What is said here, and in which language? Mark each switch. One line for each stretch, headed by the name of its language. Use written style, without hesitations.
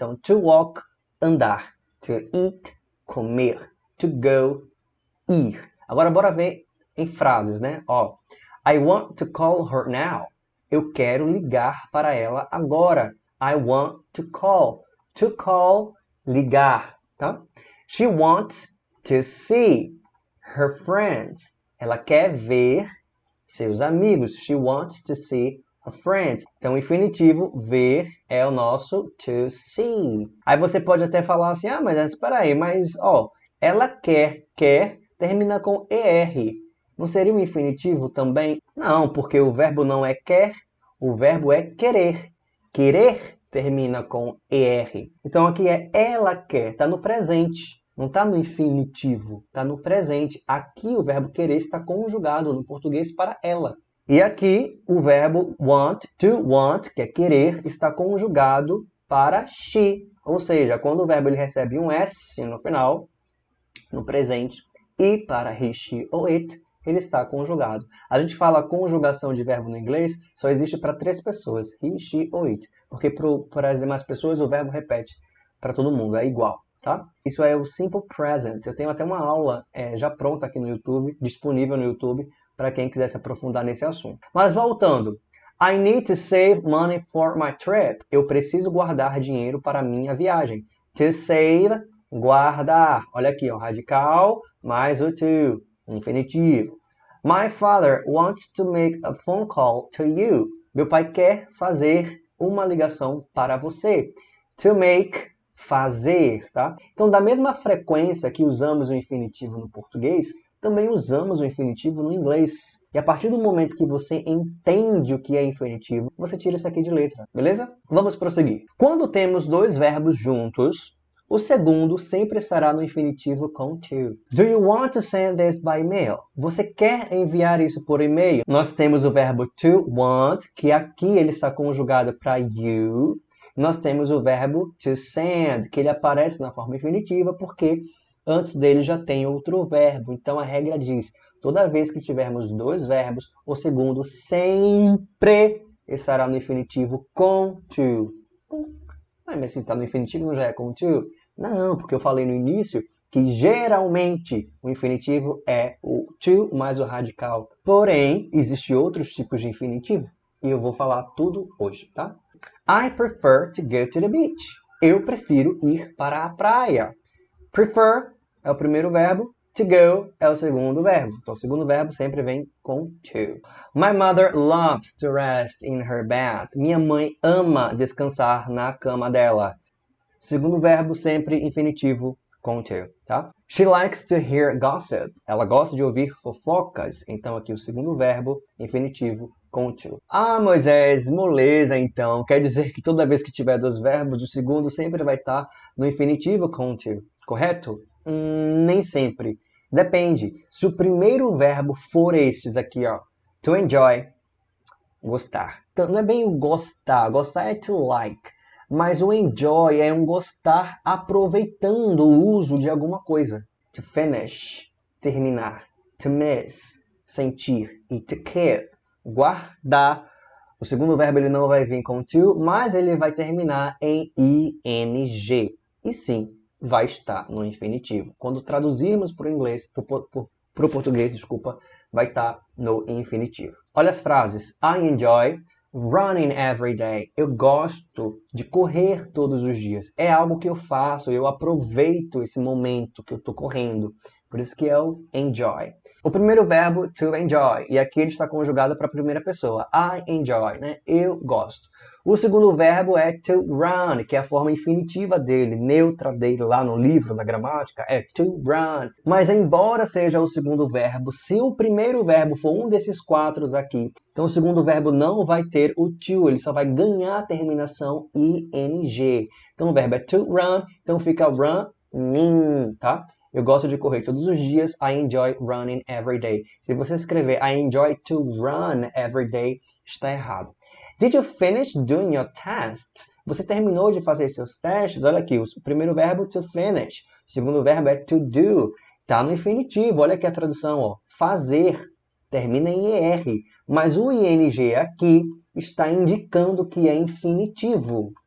Portuguese: Então, to walk, andar. To eat, comer. To go, ir. Agora, bora ver em frases, né? Ó,
English: I want to call her now.
Portuguese: Eu quero ligar para ela agora.
English: I want to call. To call, ligar, tá?
Portuguese: She wants to see her friends. Ela quer ver seus amigos.
English: She wants to see her friends.
Portuguese: Então, o infinitivo ver é o nosso to see. Aí você pode até falar assim, mas espera aí, mas ó, ela quer termina com ER. Não seria um infinitivo também? Não, porque o verbo não é quer, o verbo é querer. Querer termina com ER. Então aqui é ela quer, está no presente. Não está no infinitivo, está no presente. Aqui o verbo querer está conjugado no português para ela. E aqui o verbo want, to want, que é querer, está conjugado para she. Ou seja, quando o verbo ele recebe um S no final, no presente, e para he, she ou it, ele está conjugado. A gente fala conjugação de verbo no inglês, só existe para 3 pessoas, he, she ou it. Porque para as demais pessoas o verbo repete para todo mundo, é igual, tá? Isso é o simple present. Eu tenho até uma aula já pronta aqui no YouTube, disponível no YouTube, para quem quiser se aprofundar nesse assunto. Mas voltando,
English: I need to save money for my trip.
Portuguese: Eu preciso guardar dinheiro para a minha viagem. To save, guardar. Olha aqui, ó, radical mais o to, infinitivo.
English: My father wants to make a phone call to you.
Portuguese: Meu pai quer fazer uma ligação para você. To make, fazer, tá? Então, da mesma frequência que usamos o infinitivo no português, também usamos o infinitivo no inglês. E a partir do momento que você entende o que é infinitivo, você tira isso aqui de letra, beleza? Vamos prosseguir. Quando temos dois verbos juntos, o segundo sempre estará no infinitivo com to.
English: Do you want to send this by mail?
Portuguese: Você quer enviar isso por e-mail? Nós temos o verbo to want, que aqui ele está conjugado para you. Nós temos o verbo to send, que ele aparece na forma infinitiva porque antes dele já tem outro verbo. Então a regra diz, toda vez que tivermos dois verbos, o segundo sempre estará no infinitivo com to. Mas se está no infinitivo não já é com to? Não, porque eu falei no início que geralmente o infinitivo é o to mais o radical. Porém, existem outros tipos de infinitivo e eu vou falar tudo hoje, tá?
English: I prefer to go to the beach.
Portuguese: Eu prefiro ir para a praia. Prefer é o primeiro verbo, to go é o segundo verbo. Então, o segundo verbo sempre vem com to.
English: My mother loves to rest in her bed.
Portuguese: Minha mãe ama descansar na cama dela. Segundo verbo, sempre infinitivo com to, tá?
English: She likes to hear gossip.
Portuguese: Ela gosta de ouvir fofocas. Então, aqui o segundo verbo, infinitivo com to. Ah, Moisés, moleza então. Quer dizer que toda vez que tiver dois verbos, o segundo sempre vai estar no infinitivo com to, correto? Nem sempre. Depende. Se o primeiro verbo for estes aqui, ó, to enjoy, gostar. Então, não é bem o gostar. Gostar é to like. Mas o enjoy é um gostar aproveitando o uso de alguma coisa. To finish, terminar. To miss, sentir. E to keep, guardar. O segundo verbo ele não vai vir com to, mas ele vai terminar em ing. E sim, vai estar no infinitivo. Quando traduzirmos para o inglês, para o português, desculpa, vai estar no infinitivo. Olha as frases.
English: I enjoy running every day.
Portuguese: Eu gosto de correr todos os dias. É algo que eu faço, eu aproveito esse momento que eu estou correndo. Por isso que é o enjoy. O primeiro verbo, to enjoy. E aqui ele está conjugado para a primeira pessoa. I enjoy, né? Eu gosto. O segundo verbo é to run, que é a forma infinitiva dele, neutra dele lá no livro da gramática, é to run. Mas embora seja o segundo verbo, se o primeiro verbo for um desses quatro aqui, então o segundo verbo não vai ter o to, ele só vai ganhar a terminação ing. Então o verbo é to run, então fica running, tá? Eu gosto de correr todos os dias.
English: I enjoy running every day.
Portuguese: Se você escrever
English: I enjoy to run every day,
Portuguese: está errado.
English: Did you finish doing your tests?
Portuguese: Você terminou de fazer seus testes? Olha aqui, o primeiro verbo to finish. O segundo verbo é to do. Está no infinitivo. Olha aqui a tradução, ó. Fazer. Termina em ER. Mas o ing aqui está indicando que é infinitivo.